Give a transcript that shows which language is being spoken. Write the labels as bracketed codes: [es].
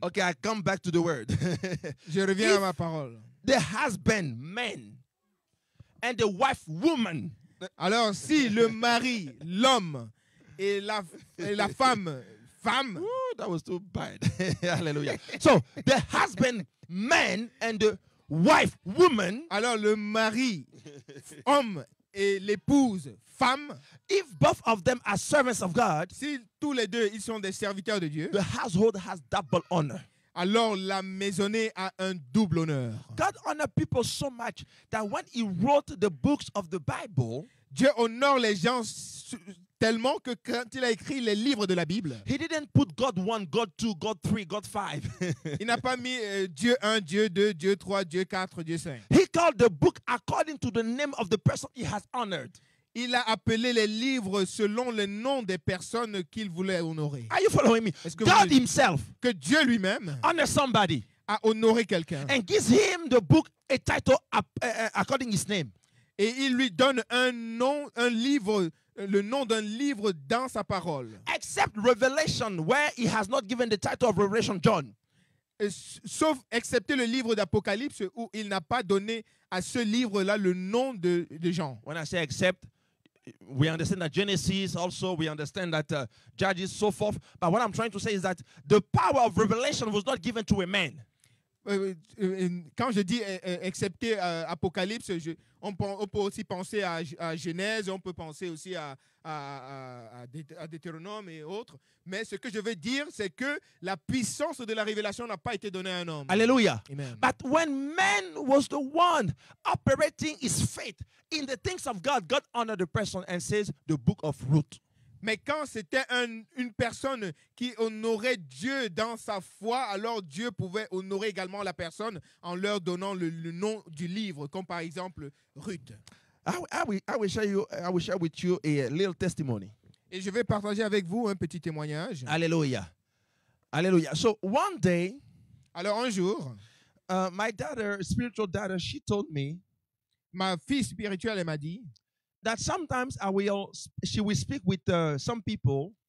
[en] Okay, I come back to the word. [fr] Je reviens à ma parole. [en] The husband, man, and the wife, woman. [fr] Alors, si le mari, l'homme, et la femme, [en] Ooh, that was too bad. Hallelujah. So the husband, man, and the wife, woman. [fr] alors le mari, homme, et l'épouse, femme, [en] If both of them are servants of God, [fr] si tous les deux, ils sont des serviteurs de Dieu, [en] the household has double honor. [fr] alors la maisonnée a un double honneur. [en] God honored people so much that when he wrote the books of the Bible, [fr] Dieu honore les gens tellement que quand il a écrit les livres de la Bible, [en] he didn't put God 1, God 2, God 3, God 5. [fr] il n'a pas mis Dieu 1, Dieu 2, Dieu 3, Dieu 4, Dieu 5. [en] He called the book according to the name of the person he has honored. [fr] Il a appelé les livres selon le nom des personnes qu'il voulait honorer. [en] Are you following me? [fr] Est-ce que [en] God [fr] vous- [en] himself [fr] Que Dieu lui-même [en] honors somebody [fr] a honoré quelqu'un. [en] and gives him the book a title according to his name. [fr] Et il lui donne un nom, un livre, le nom d'un livre dans sa parole. [en] Except Revelation, where he has not given the title of Revelation John. [fr] Sauf excepté le livre d'Apocalypse où il n'a pas donné à ce livre-là le nom de Jean. [en] When I say except, we understand that Genesis also, we understand that Judges, so forth. But what I'm trying to say is that the power of revelation was not given to a man. [fr] Quand je dis excepté Apocalypse, on peut aussi penser à Genèse, on peut penser aussi à Deutéronome et autres. Mais ce que je veux dire, c'est que la puissance de la révélation n'a pas été donnée à un homme. [en] Hallelujah. Amen. But when man was the one operating his faith in the things of God, God honored the person and says the book of Ruth. [fr] Mais quand c'était une personne qui honorait Dieu dans sa foi, alors Dieu pouvait honorer également la personne en leur donnant le nom du livre, comme par exemple Ruth. [en] I will share with you a little testimony. [fr] Et je vais partager avec vous un petit témoignage. [en] Hallelujah. Hallelujah. So one day, [fr] Alors un jour, [en] my daughter, spiritual daughter, she told me [fr] ma fille spirituelle elle m'a dit, [en] that sometimes she will speak with some people,